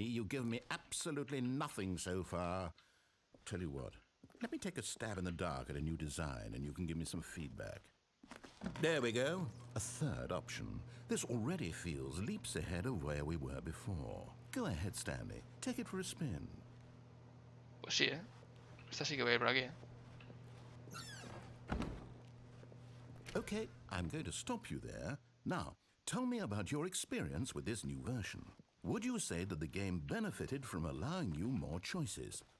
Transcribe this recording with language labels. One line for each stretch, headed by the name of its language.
English: You've given me absolutely nothing so far. Tell you what. Let me take a stab in the dark at a new design, and you can give me some feedback. There we go. A third option. This already feels leaps ahead of where we were before. Go ahead, Stanley. Take it for a spin.
Spanish: Pues sí, Esta sí que voy a ir por aquí,
English: Okay, I'm going to stop you there. Now, tell me about your experience with this new version. Would you say that the game benefited from allowing you more choices?